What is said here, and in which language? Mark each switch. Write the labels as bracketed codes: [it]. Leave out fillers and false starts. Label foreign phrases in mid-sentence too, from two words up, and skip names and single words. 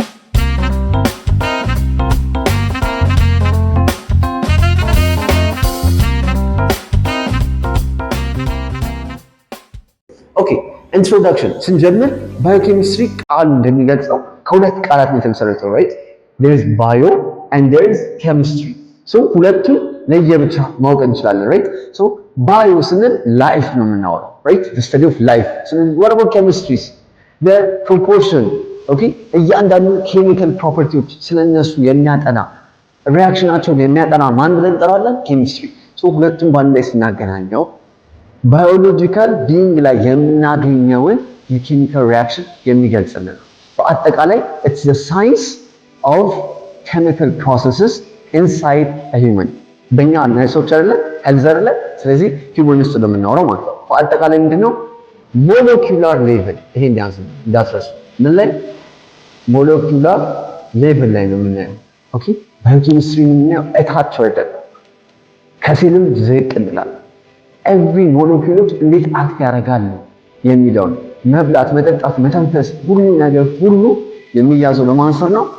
[en] okay introduction [am] ስንጀምር ባዮኬሚስትሪ ቃሉ እንደሚገልጸው ከሁለት ቃላት ነው የተመሰረተው። [en] right there is bio and there is chemistry so [am] ሁለቱን ለየብቻ ማወቅ እንችላለን። [en] right so bio [am] ስንል ላይፍ ነው የምናወራው። [en] right the study of life [am] ስንል [en] what about chemistry the proportion [am] ኦኬ እያንዳንዱ ኬሚካል ፕሮፐርቲዎች ስለነሱ የሚያጠና ሪአክሽናቸውን የሚያጠና ማን ብለን እንጠራዋለን? ኬሚስትሪ። so ሁለቱን በአንድ ላይ ስናገናኘው [en] biological being [am] ላይ የምናገኘውን የኬሚካል ሪአክሽን የሚገልጽልን ነው። በአጠቃላይ [en] it's the science of chemical processes inside a human። [am] በእኛ ነርሶች አይደለ ሄልዝ አይደለ፣ ስለዚህ ሂውመን ውስጥ ነው የምናወራው ማለት ነው። በአጠቃላይ ምንድነው [en] molecular level፣ [am] ይሄ እንዳትረሱ። ምን ላይ? [en] molecular level [am] ላይ ነው የምናየው። ኦኬ ባዮኬሚስትሪ የምናየው እታች ወርደን ከሴልም ዝቅ እንላለን። ኤቭሪ ሞለኪውሎች እንዴት አክት ያደርጋሉ የሚለውን መብላት፣ መጠጣት፣ መተንፈስ፣ ሁሉ ነገር ሁሉ የሚያዘው በማን ስር ነው?